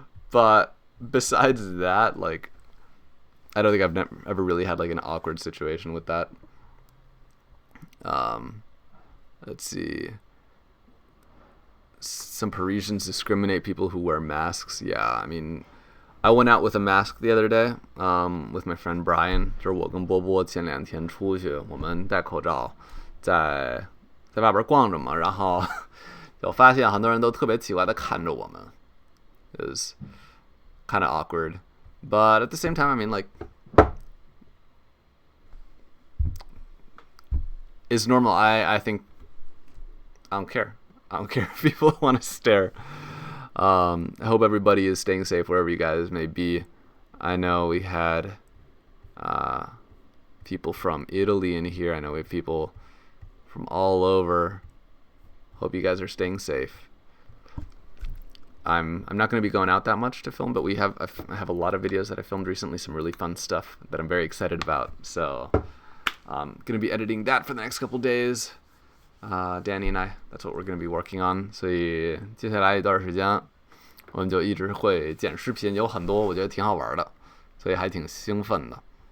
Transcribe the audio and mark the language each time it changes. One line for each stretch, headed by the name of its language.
English: But besides that, like, I don't think I've ever really had like an awkward situation with that. Let's see. Some Parisians discriminate people who wear masks. Yeah, I mean, I went out with a mask the other day, with my friend Brian.
Chinese: 就是我跟波波前2天出去，我们戴口罩在外边逛着嘛，然后就发现很多人都特别奇怪的看着我们。
English: It was kind of awkward, but at the same time, I mean, like, it's normal. I think I don't care. I don't care if people want to stare. I hope everybody is staying safe wherever you guys may be. I know we had people from Italy in here. I know we have people from all over. Hope you guys are staying safe. I'm not going to be going out that much to film, but I have a lot of videos that I filmed recently, some really fun stuff that I'm very excited about. So I'm going to be editing that for the next couple days. Danny and I, that's what we're going to be working on.
Chinese: 所以接下来一段时间我们就一直会剪视频，有很多我觉得挺好玩的，所以还挺兴奋的。